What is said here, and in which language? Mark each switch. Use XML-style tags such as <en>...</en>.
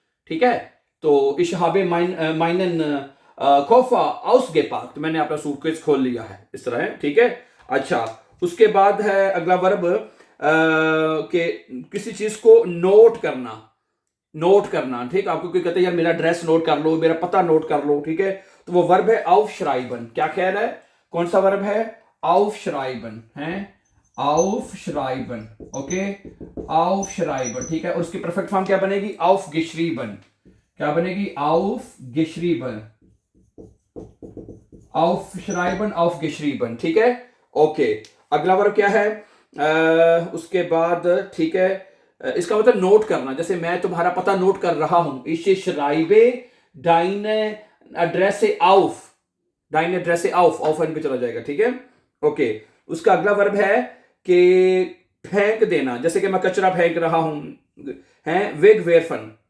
<hi>ठीक है, तो</hi> <de>इशहाबे माइनन कॉफा आउसगेपाक्ट,</de> <hi>मैंने अपना सूटकेस खोल लिया है, इस तरह है। ठीक है, अच्छा, उसके बाद है अगला वर्ब के किसी चीज को नोट करना। नोट करना, ठीक, आपको कोई कहते हैं यार मेरा एड्रेस नोट कर लो, मेरा पता नोट कर लो। ठीक है, तो वो वर्ब है aufschreiben। क्या ख्याल है? कौन सा वर्ब है?</hi> <de>aufschreiben है, aufschreiben।</de> <hi>Okay, aufschreiben। ठीक है, और उसकी परफेक्ट फॉर्म क्या बनेगी? aufgeschrieben। क्या बनेगी?</hi> <de>aufgeschrieben, aufschreiben, aufgeschrieben।</de> <hi>ठीक है, ओके, अगला वर्ब क्या है? उसके बाद, ठीक है, इसका मतलब नोट करना। जैसे मैं तुम्हारा पता नोट कर रहा हूं,</hi> <de>ich schreibe deine Adresse auf,</de> <hi>deine Adresse auf, auf पे चला जाएगा। ठीक है, ओके, उसका अगला वर्ब है कि फेंक देना। जैसे कि मैं कचरा फेंक रहा हूं, है, wegwerfen।</hi>